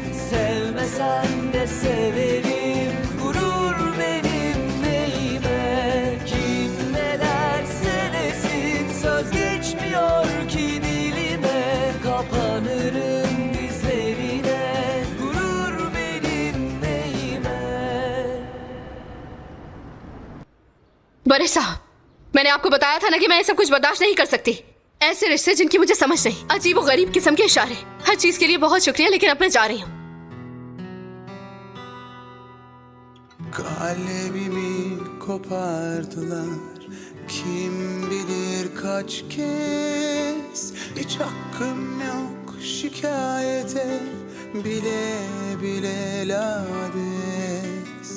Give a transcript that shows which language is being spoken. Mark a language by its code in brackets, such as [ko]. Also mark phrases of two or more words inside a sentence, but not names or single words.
[tr] Sevmesen de severim, gurur benim neyime. Kim ne derse desin, söz geçmiyor ki dilime. Kapanırım dizlerine, gurur benim neyime. [hi] बड़े साहब, मैंने आपको बताया था ना कि मैं ये सब कुछ बर्दाश्त नहीं कर सकती। ऐसे रिश्ते जिनकी मुझे समझ नहीं, अजीब व गरीब किस्म के इशारे। हर चीज के लिए बहुत शुक्रिया, लेकिन अब मैं जा रही हूँ। [tr] Kalbimi kopardılar, kim bilir kaç kez. Hiç hakkım yok şikayete, bile bile lades.